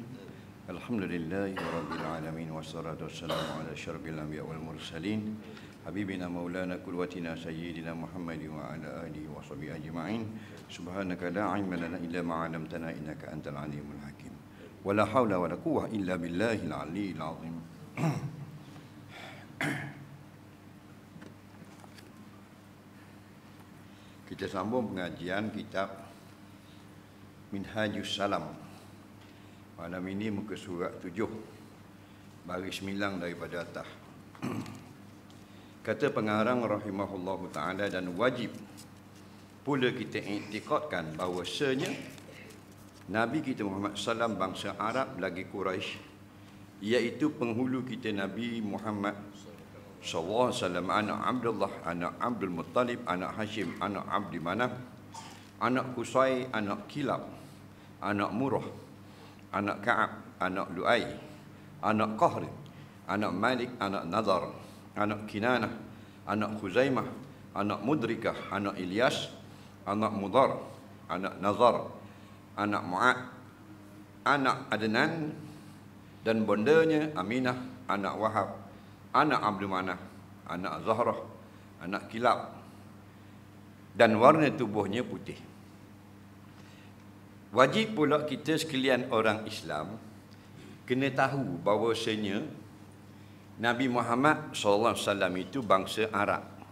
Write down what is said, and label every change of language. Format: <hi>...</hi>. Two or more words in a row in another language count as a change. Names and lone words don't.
<ar>الحمد لله رب العالمين والصلاة والسلام على أشرف الأنبياء والمرسلين حبيبنا مولانا قدوتنا سيدنا محمد وعلى آله وصحبه أجمعين. سبحانك لا علم لنا إلا ما علمتنا إنك أنت العليم الحكيم. ولا حول ولا قوة إلا بالله العلي العظيم.</ar> <ms>Kita sambung pengajian kitab Minhajus Salam. Malam ini muka surat 7, baris 9 daripada atas. Kata pengarang</ms> <ar>رحمه الله تعالى,</ar> <ms>dan wajib pula kita iktikadkan bahawasanya Nabi kita Muhammad SAW bangsa Arab lagi Quraisy, iaitu penghulu kita Nabi Muhammad</ms> <ar>صلى الله عليه وسلم,</ar> <ms>anak Abdullah, anak Abdul Muttalib, anak Hashim, anak Abdi Manaf, anak Qusay, anak Kilab, anak Murrah, anak Ka'ab, anak Lu'ay, anak Qahr, anak Malik, anak Nadar, anak Kinanah, anak Khuzaimah, anak Mudrikah, anak Ilyas, anak Mudar, anak Nazar, anak Mu'ad, anak Adnan, dan bondanya Aminah, anak Wahab, anak Abdul Manaf, anak Zahrah, anak Kilab, dan warna tubuhnya putih. Wajib pula kita sekalian orang Islam kena tahu bahawasanya Nabi Muhammad SAW itu bangsa Arab.</ms>